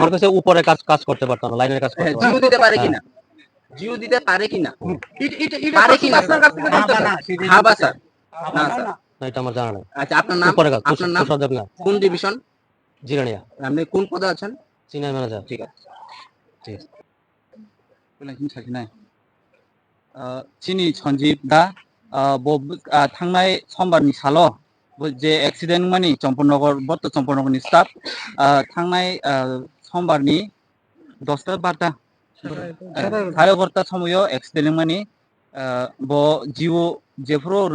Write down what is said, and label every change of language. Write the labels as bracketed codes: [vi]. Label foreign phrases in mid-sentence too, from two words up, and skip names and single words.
[bn] আমার কাছে উপরে কাজ করতে পারতাম না লাইনের কাজ করতে পারতাম জিও দিতে পারে কি না জিও দিতে পারে কি না এটা পারে কি না আপনার কাছ থেকে জানতে চাই। হ্যাঁ বা স্যার না স্যার না, এটা আমার জানা নাই আচ্ছা আপনার নাম উপরে কাজ আপনার নাম তুষার দেবনাথ কোন ডিভিশন জিরানিয়া আপনি কোন পদে আছেন [en] senior manager [bn] ঠিক আছে ঠিক আছে [trp] बेलासिम साखिनाय चिनि सन्जीब दा थांनाय समबारनि साल' जे एक्सिडेन्ट मानि चम्पननगर बर्त चम्पननगरनि स्टाफ थांनाय समबारनि 10टा 12टा सारे 11टा समायाव एक्सिडेन्ट मानि ब जिउ जेफोराव रुना